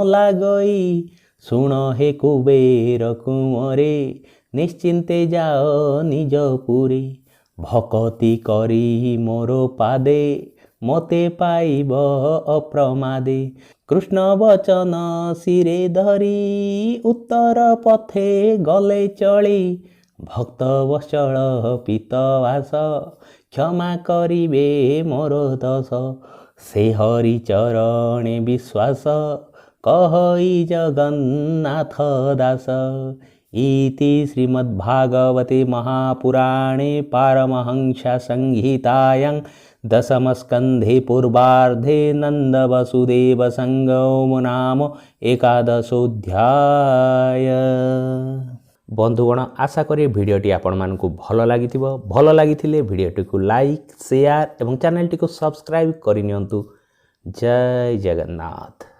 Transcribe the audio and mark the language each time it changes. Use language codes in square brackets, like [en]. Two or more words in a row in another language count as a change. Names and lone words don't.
[or] ଲାଗଇ ଶୁଣ ହେ କୁବେର କୁମରେ ନିଶ୍ଚିନ୍ତେ ଯାଅ ନିଜ ପୁରୀ ଭକତି କରି ମୋର ପାଦେ ମୋତେ ପାଇବ ଅପ୍ରମାଦେ କୃଷ୍ଣ ବଚନ ଶିରେ ଧରି ଉତ୍ତର ପଥେ ଗଲେ ଚଳି ଭକ୍ତ ବତ୍ସଳ ପିତବାସ କ୍ଷମା କରିବେ ମୋର ଦୋଷ ସେ ହରି ଚରଣେ ବିଶ୍ୱାସ କହଇ ଜଗନ୍ନାଥ ଦାସ [sa] इति श्रीमद्भागवते महापुराणे पारमहंस संहितायां दशमस्कन्धे पूर्वार्धे नन्दवसुदेवसंगम नाम एकादशोऽध्याय। [or] ବନ୍ଧୁଗଣ ଆଶା କରି ଭିଡିଓଟି ଆପଣ ମାନଙ୍କୁ ଭଲ ଲାଗିଥିବ। ଭଲ ଲାଗିଥିଲେ ଭିଡିଓଟି କୁ [en] like share [or] ଏବଂ ଚ୍ୟାନେଲ ଟି କୁ ସବସ୍କ୍ରାଇବ କରି ନିଅନ୍ତୁ। ଜୟ ଜଗନ୍ନାଥ।